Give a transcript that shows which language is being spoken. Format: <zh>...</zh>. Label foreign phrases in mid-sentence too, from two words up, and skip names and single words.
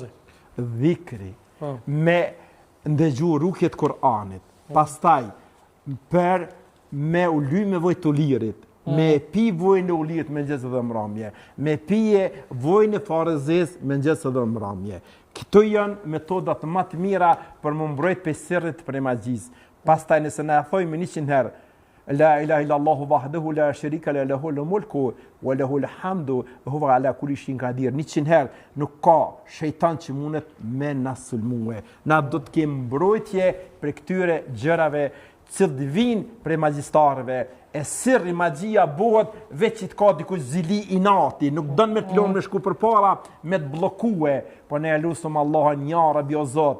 <sq>Dhikri, me ndëgju rukjet Kur'anit, pastaj për me u ly me vojtë të lirit, me pi vojnë e ulirit me mëngjes dhe mbrëmje, me pije vojnë e farezes me mëngjes dhe mbrëmje. Këto janë metodat më të mira për më mbrojt për sirrit për magjisë. Pastaj nëse na thojmë 100 herë</sq> <ar>لا إله إلا الله وحده لا شريك له الملك وله الحمد وهو على كل شيء قدير.</ar> <sq>100 herë nuk ka shejtan që mundet me na sulmue. Na do të kemi mbrojtje për këtyre gjërave që vijnë prej magjistarëve. E sirri magjia bëhet veç që të ka dikush zili inati, nuk don me të lënë me shku përpara, me të bllokue, po ne lutem Allahun</sq> <ar>يا ربي</ar> <sq>o Zot.</sq>